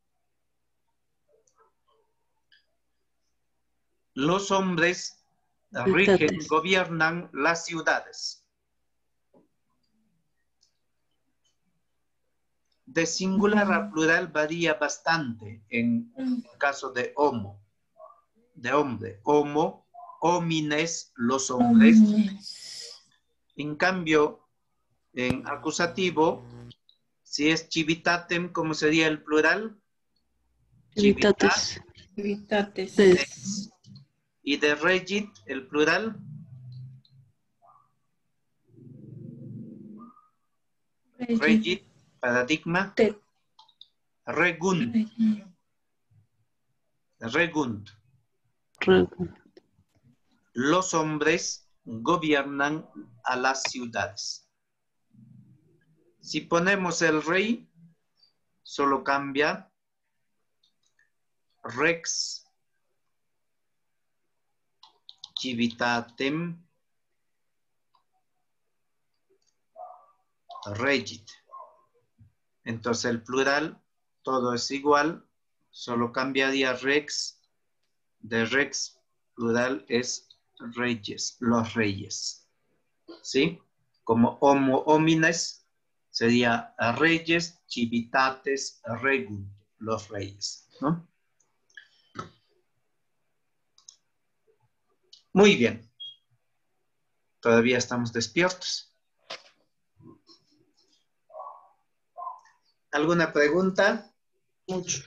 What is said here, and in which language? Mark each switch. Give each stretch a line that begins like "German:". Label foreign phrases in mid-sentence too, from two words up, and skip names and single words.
Spanish: Los hombres rigen, gobiernan las ciudades. De singular a plural varía bastante en caso de homo, de hombre.
Latin: Homo, homines,
Spanish: los hombres. En cambio, en acusativo, si es civitatem, ¿cómo sería el plural?
Latin: Civitates. Civitates.
Spanish: Y de regit, el plural. Regit, paradigma.
Latin: Regunt. Regunt.
Spanish: Los hombres gobiernan a las ciudades. Si ponemos el rey, solo cambia
Latin: rex civitatem regit.
Spanish: Entonces el plural, todo es igual, solo cambiaría rex, de rex, plural es reyes, los reyes. ¿Sí? Como
Latin: homo homines
Spanish: sería reyes, civitates, regunt, los reyes, ¿no? Muy bien. Todavía estamos despiertos. ¿Alguna pregunta? Mucho.